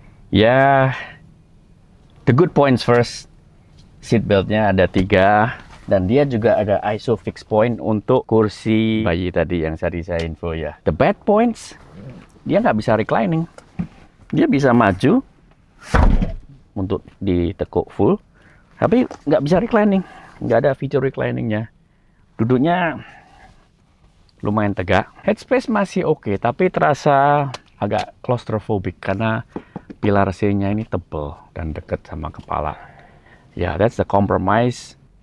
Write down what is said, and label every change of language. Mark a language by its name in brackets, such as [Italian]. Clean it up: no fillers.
[English] Ya, the good points first. [Indonesian] Seat beltnya ada 3. Dan dia juga ada ISOFIX point untuk kursi bayi tadi yang tadi saya info ya. [English] The bad points, [Indonesian] dia nggak bisa reclining. Dia bisa maju untuk ditekuk full, tapi nggak bisa reclining. Nggak ada fitur recliningnya. Duduknya lumayan tegak. Headspace masih oke, tapi terasa agak claustrophobic karena pilar C-nya ini tebal dan dekat sama kepala. [English] Ya, that's the compromise.